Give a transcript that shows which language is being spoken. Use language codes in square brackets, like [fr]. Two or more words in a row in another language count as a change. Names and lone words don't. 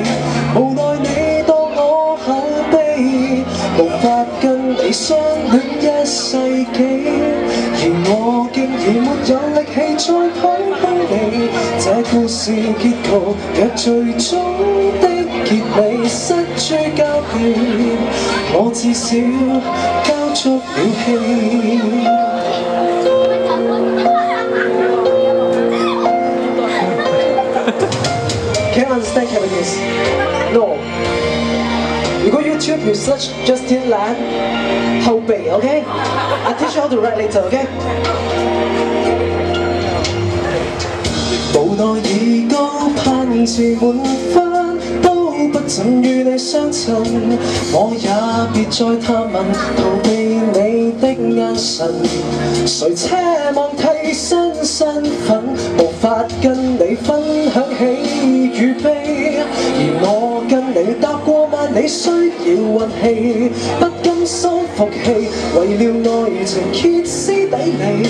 [yue] 無奈你當我口碑，無法跟你相戀一世紀，而我竟然沒有力氣再討好你。這故事結局若最終的結尾失諸交臂，我至少交足了氣。 [en] Can you understand Cantonese? No. [yue] 如果 YouTube [en] you search [yue] Justin Lan 後備 ，OK? [en] I teach you how to write later, OK? [yue] 無奈已高攀自滿分，都不怎與你相襯。我也別再探問，逃避你的眼神。誰奢望替身身份，無法跟你分享喜與悲，而我跟你踏過萬里需要運氣，不甘心服氣，為了愛情歇斯底里。